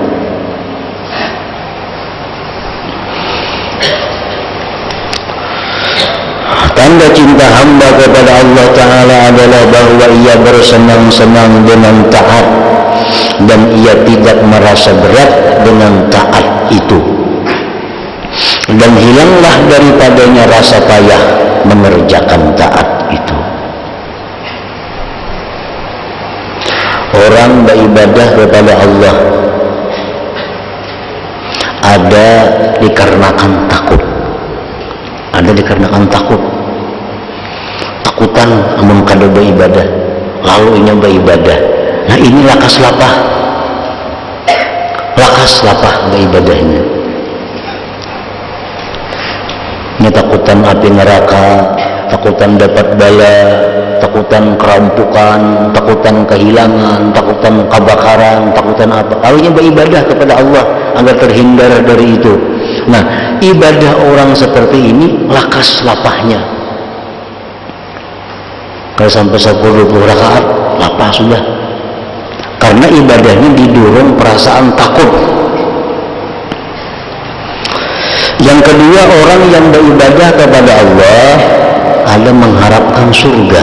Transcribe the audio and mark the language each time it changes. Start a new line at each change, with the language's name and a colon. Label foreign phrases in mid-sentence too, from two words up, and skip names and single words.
Indonesian: Tanda cinta hamba kepada Allah Ta'ala adalah bahwa ia bersenang-senang dengan taat, dan ia tidak merasa berat dengan taat itu, dan hilanglah daripadanya rasa payah mengerjakan taat itu. Orang beribadah kepada Allah ada dikarenakan takut, ada dikarenakan takut,
Banjar: takutan amun kada beribadah, lalu inya beribadah. Nah, ini lakas lapah beribadahnya.
Indonesian: Ini takutan api neraka, takutan dapat bala, takutan kerampukan, takutan kehilangan, takutan kebakaran, takutan apa. Lalunya beribadah kepada Allah agar terhindar dari itu. Nah, ibadah orang seperti ini
Banjar: lakas lapahnya.
Indonesian: Kalau sampai 10-20 rakaat,
Banjar: lapah sudah.
Indonesian: Karena ibadahnya didorong perasaan takut. Yang kedua, orang yang beribadah kepada Allah ada mengharapkan surga.